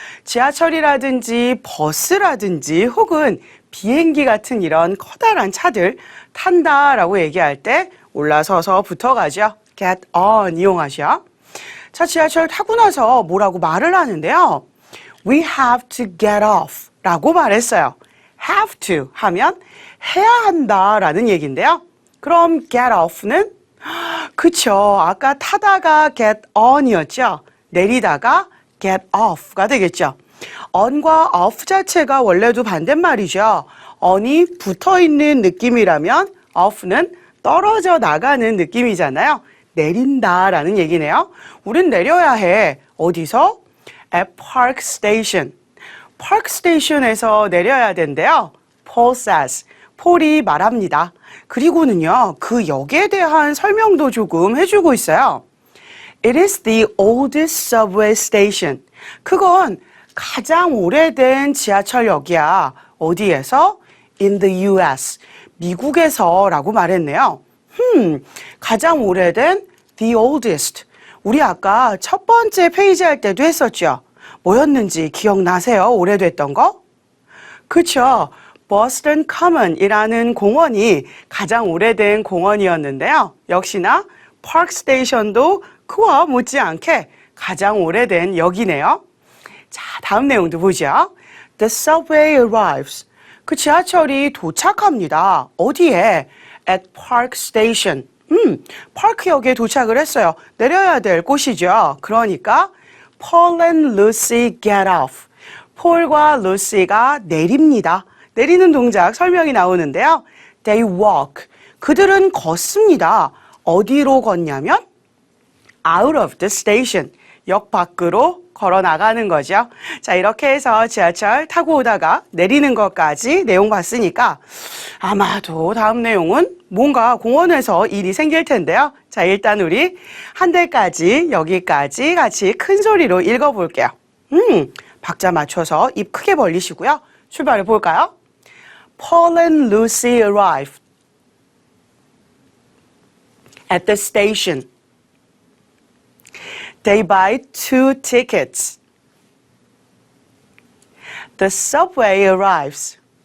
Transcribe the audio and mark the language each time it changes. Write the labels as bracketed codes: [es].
[ko] 지하철이라든지 버스라든지 혹은 비행기 같은 이런 커다란 차들 탄다라고 얘기할 때 올라서서 붙어가죠. get on 이용하죠. 자, 지하철 타고 나서 뭐라고 말을 하는데요. [en] We have to get off [ko] 라고 말했어요. have to 하면 해야 한다라는 얘기인데요. 그럼 get off는 그쵸. 아까 타다가 get on이었죠. 내리다가 get off가 되겠죠. on과 off 자체가 원래도 반대말이죠. on이 붙어있는 느낌이라면 off는 떨어져 나가는 느낌이잖아요. 내린다라는 얘기네요. 우린 내려야 해. 어디서? [en] At Park Station. [ko] Park Station에서 내려야 된대요. [en] Paul says. [ko] 폴이 말합니다. 그리고는요, 그 역에 대한 설명도 조금 해주고 있어요. [en] It is the oldest subway station. [ko] 그건 가장 오래된 지하철역이야. 어디에서? [en] In the US. [ko] 미국에서라고 말했네요. 가장 오래된 the oldest. 우리 아까 첫 번째 페이지 할 때도 했었죠. 뭐였는지 기억나세요? 오래됐던 거? 그쵸. Boston Common이라는 공원이 가장 오래된 공원이었는데요. 역시나 Park Station도 그와 못지않게 가장 오래된 역이네요. 자, 다음 내용도 보죠. [en] The subway arrives. [ko] 그 지하철이 도착합니다. 어디에? [en] At Park Station. [ko] 파크역에 도착을 했어요. 내려야 될 곳이죠. 그러니까 [en] Paul and Lucy get off. [ko] 폴과 루시가 내립니다. 내리는 동작 설명이 나오는데요. [en] They walk. [ko] 그들은 걷습니다. 어디로 걷냐면 [en] out of the station. [ko] 역 밖으로 걸어 나가는 거죠. 자, 이렇게 해서 지하철 타고 오다가 내리는 것까지 내용 봤으니까 아마도 다음 내용은 뭔가 공원에서 일이 생길 텐데요. 자, 일단 우리 한 대까지 여기까지 같이 큰 소리로 읽어볼게요. 박자 맞춰서 입 크게 벌리시고요. 출발해 볼까요? [en] Paul and Lucy arrived at the station. They buy 2 tickets. The subway arrives.